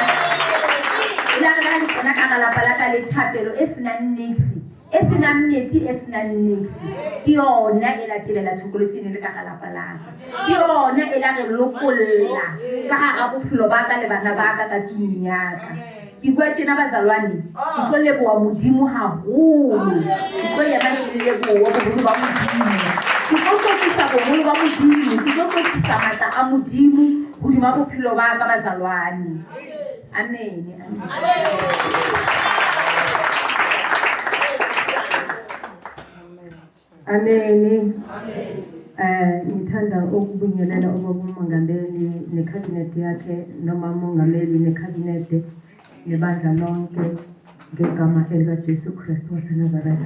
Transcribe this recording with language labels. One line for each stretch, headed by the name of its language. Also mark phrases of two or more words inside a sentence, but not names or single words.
Southern Sotho: kena ka lapa la ka lethapelo e senang niks e senang metsi e senang niks ke yona e la tebela thokoloseng le ka lapa la ka ke yona e la re lokolla ka hara bophelo ba ka le bana ba ka tlung ya ka. Ke bua tjena bazalwane ke tlo leboha Modimo haholo ke tlo yena ke leboha boholo ba Modimo ke tlo tlotisa boholo ba Modimo ke tlo tlotisa matla a Modimo hodima bophelo ba ka bazalwane. Amen. Amen.
Zulu: Ngithanda ukubingelela umongameli nekhabinethi yakhe noma umongameli nekhabinethi nebandla lonke ngegama elikaJesu Kristu waseNazaretha.